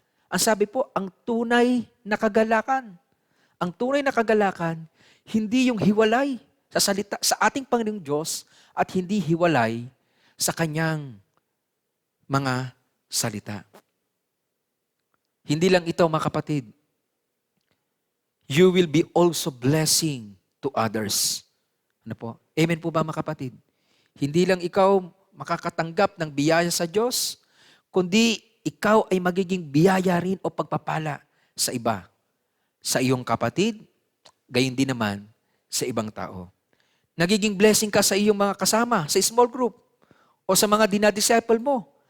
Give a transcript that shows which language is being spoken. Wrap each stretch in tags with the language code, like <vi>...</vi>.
<tl>Ang sabi po, ang tunay na kagalakan. Ang tunay na kagalakan, hindi yung hiwalay sa salita sa ating Panginoong Diyos at hindi hiwalay sa kanyang mga salita. Hindi lang ito mga kapatid.</tl> <en>You will be also blessing to others.</en> <tl>Ano po? Amen po ba mga kapatid? Hindi lang ikaw makakatanggap ng biyaya sa Diyos, kundi ikaw ay magiging biyaya rin o pagpapala sa iba. Sa iyong kapatid, gayon din naman sa ibang tao. Nagiging blessing ka sa iyong mga kasama, sa small group, o sa mga dinadisciple mo.</tl>